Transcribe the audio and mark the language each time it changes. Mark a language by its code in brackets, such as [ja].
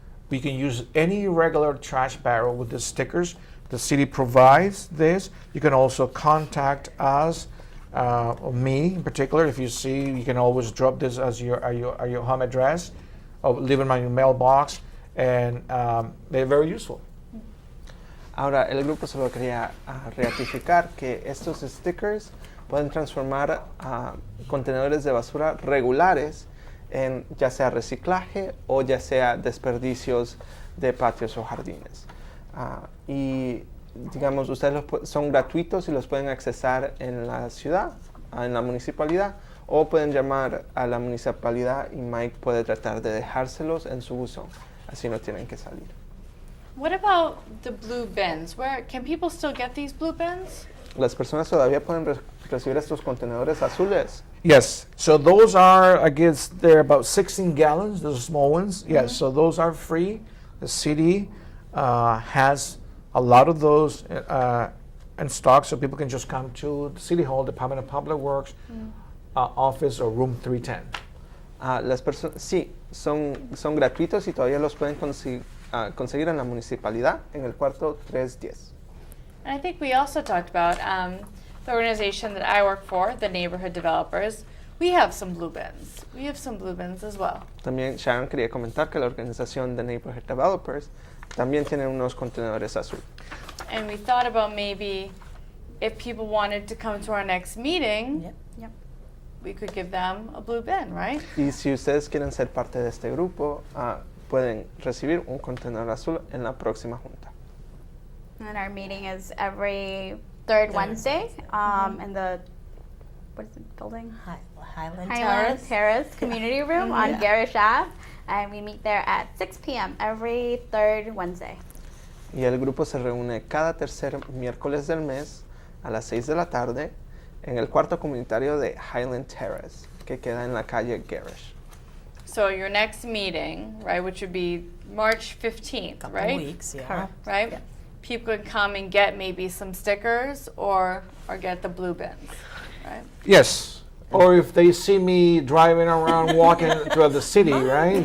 [en] We can use any regular trash barrel with the stickers. The city provides this. You can also contact us. Or me in particular, if you see, you can always drop this as your home address or leave it in my mailbox, and they're very useful. [es] Ahora, el grupo solo quería ratificar que estos stickers pueden transformar contenedores de basura regulares en ya sea reciclaje o ya sea desperdicios de patios o jardines. Y digamos, ustedes son gratuitos y los pueden accesar en la ciudad, en la municipalidad, o pueden llamar a la municipalidad y Mike puede tratar de dejárselos en su buzón, así no tienen que salir. [en] What about the blue bins? Where can people still get these blue bins? [es] Las personas todavía pueden recibir estos contenedores azules. [en] Yes, so those are, I guess, they're about 16 gallons, those small ones. Yes, so those are free. The city has a lot of those in stock, so people can just come to the City Hall, Department of Public Works, office, or room 310. [es] Las personas, sí, son gratuitos y todavía los pueden conseguir en la municipalidad, en el cuarto 310. [en] And I think we also talked about the organization that I work for, the Neighborhood Developers. We have some blue bins. We have some blue bins as well. [es] También Sharon quería comentar que la organización de Neighborhood Developers también tiene unos contenedores azules. [en] And we thought about maybe if people wanted to come to our next meeting, Yep. we could give them a blue bin, right? [es] Y si ustedes quieren ser parte de este grupo, pueden recibir un contenedor azul en la próxima junta. [en] And our meeting is every third Wednesday in the, what is the building? Highland Terrace. Terrace Community Room on Yeah. Garish Ave. And we meet there at 6 p.m. every third Wednesday. [es] Y el grupo se reúne cada tercer miércoles del mes a las 6 de la tarde en el cuarto comunitario de Highland Terrace, que queda en la calle Garish. [en] So your next meeting, right, which would be March 15th, Couple right? weeks, yeah. Correct. Right? Yeah. People could come and get maybe some stickers or get the blue bins, right? Yes, or if they see me driving around, walking throughout the city, right?